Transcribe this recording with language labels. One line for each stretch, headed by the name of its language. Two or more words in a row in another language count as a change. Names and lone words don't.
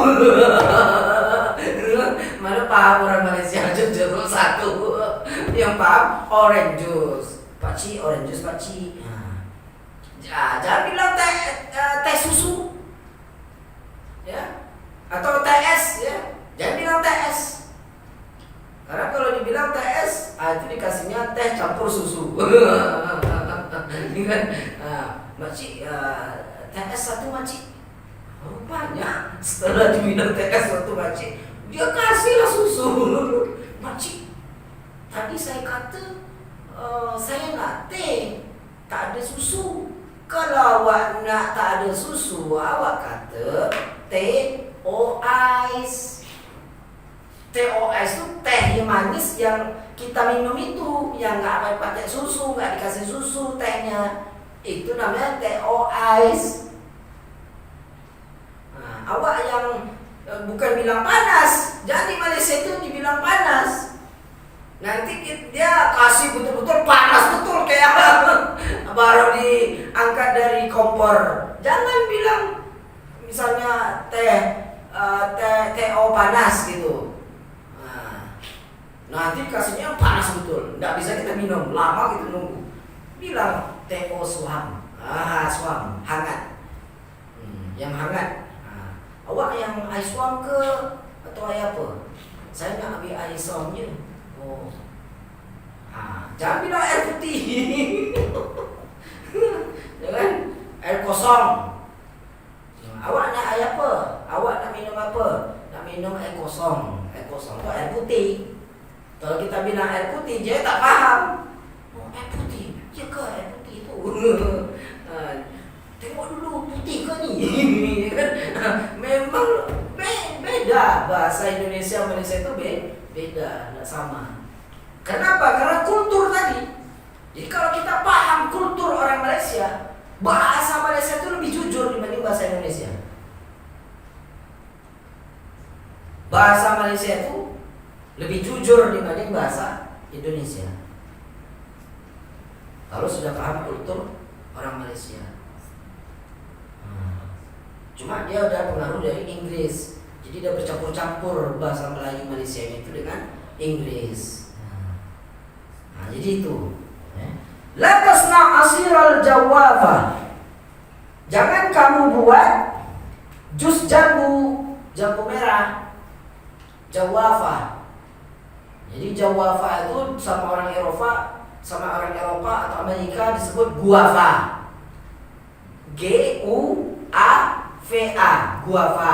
Indonesian: Mana paham orang Malaysia jus jeruk 1. Yang paham
English: orange juice.
Indonesian: Pakcik,
English: orange juice
Indonesian: pakcik. Jangan bilang teh susu. Ya. Atau teh es ya. Jangan bilang teh es. Karena kalau dibilang teh es, itu dikasihnya teh campur susu. Ini kan, makcik, teh es 1 makcik. Rupanya setelah dibilang teh es 1 makcik, dia kasihlah susu.
Malay: Makcik, tadi saya kata saya nak teh, tak ada susu. Kalau awak nak tak ada susu, awak kata teh ice.
Indonesian: Teh ice itu teh yang manis yang kita minum itu, yang nggak pakai susu, nggak dikasih susu tehnya, itu namanya teh ice. Awak yang bukan bilang panas, jangan di Malaysia itu dibilang panas. Nanti dia kasih betul-betul panas betul kayak baru diangkat dari kompor. Jangan bilang misalnya teh panas gitu. Nanti kasihnya panas betul, nggak bisa kita minum, lama gitu nunggu. Bilang teh suam, suam hangat, yang hangat.
Malay: Awak yang air suam ke atau air apa? Saya nak ambil air suamnya. Jangan bilang air putih. Jangan air kosong. Awak nak air apa? Awak nak minum apa? Nak minum air kosong.
Indonesian: Air kosong itu air putih. Kalau kita bilang air putih, dia tak faham.
Malay: Air putih, ya ke air putih itu? Tengok dulu putih ke ni?
Indonesian: Memang beda bahasa Indonesia Malaysia itu beda, tak sama. Kenapa? Karena kultur tadi. Jadi kalau kita paham kultur orang Malaysia, bahasa Malaysia itu lebih jujur dibanding bahasa Indonesia. Bahasa Malaysia itu lebih jujur dibanding bahasa Indonesia. Kalau sudah paham kultur orang Malaysia. Cuma dia udah pengaruh dari Inggris. Jadi dia bercampur-campur bahasa Melayu Malaysia itu dengan Inggris. Jadi itu.
Arabic: لا تصنع عصير الجوافة.
Indonesian: Jangan kamu buat jus jambu merah. Jawafa. Jadi jawafa itu sama orang Eropa atau Amerika disebut guava. Guava, guava.